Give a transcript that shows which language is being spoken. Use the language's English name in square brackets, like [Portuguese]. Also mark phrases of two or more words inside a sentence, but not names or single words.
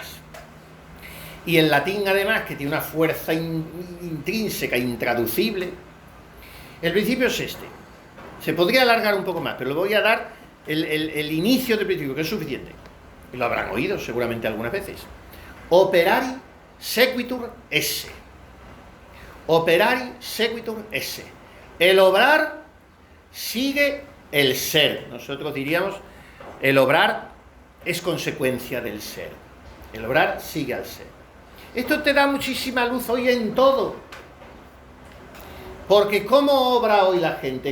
[Spanish] Y el latín, además, que tiene una fuerza intrínseca, intraducible. El principio es este. Se podría alargar un poco más, pero le voy a dar el inicio del principio, que es suficiente. Y lo habrán oído seguramente algunas veces. [Latin] Operari sequitur esse. Operari sequitur esse. [Spanish] El obrar sigue el ser. Nosotros diríamos, el obrar es consecuencia del ser. El obrar sigue al ser. Esto te da muchísima luz hoy en todo. Porque ¿cómo obra hoy la gente?